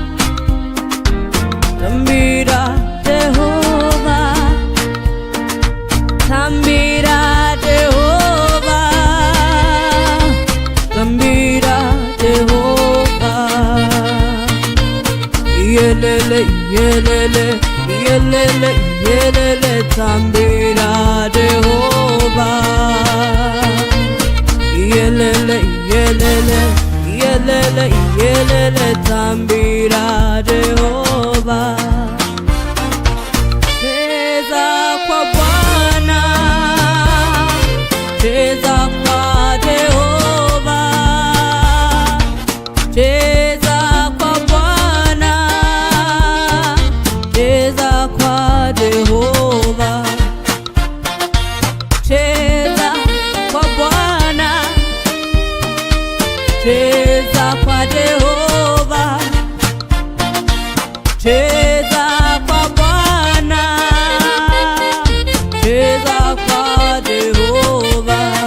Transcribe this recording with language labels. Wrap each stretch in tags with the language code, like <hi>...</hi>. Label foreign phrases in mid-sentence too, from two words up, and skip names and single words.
<sn>Tambira Jehovah, Tambira Jehovah, Tambira Jehovah. Yelele, yelele, yelele, yelele, Tambira Jehovah. Yelele, yelele, yelele, yelele, Tambira Jehovah.</sn> <sw>Cheza kwa Bwana, cheza kwa Jehovah, cheza kwa Bwana, cheza kwa Jehovah, cheza kwa Bwana, cheza kwa Jehovah, cheza kwa Bwana, cheza kwa Jehovah.</sw>